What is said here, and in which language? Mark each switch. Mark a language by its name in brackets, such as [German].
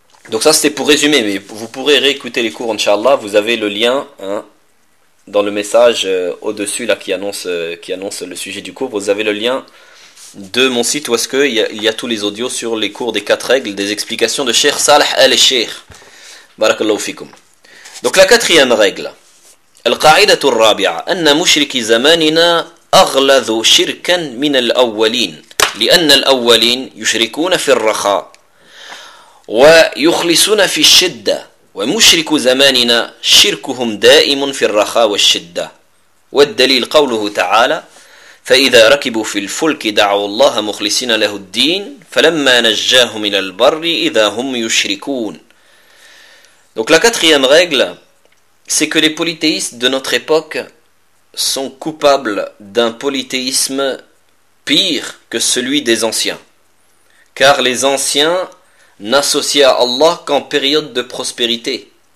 [French] Donc ça, c'était pour résumer, mais vous pourrez réécouter les cours, inshallah. Vous avez le lien hein, dans le message au-dessus là qui annonce le sujet du cours. Vous avez le lien de mon site où est-ce qu'il y a tous les audios sur les cours des quatre règles, des explications de Cheikh Saleh al-Sheikh. Barakallahu fikum. Donc la quatrième règle, [Arabic] القاعدة الرابعة أن مشرك زماننا أغلظ شركا من الأولين لأن الأولين يشركون في الرخاء ويخلصون في الشدة ومشرك زماننا شركهم دائم في الرخاء والشدة والدليل قوله تعالى فإذا ركبوا في الفلك دعوا الله مخلصين له الدين فلما نجاهم إلى البر إذا هم يشركون. [French] Donc la quatrième règle, c'est que les polythéistes de notre époque sont coupables d'un polythéisme pire que celui des anciens. Car les anciens n'associaient à Allah qu'en période de prospérité.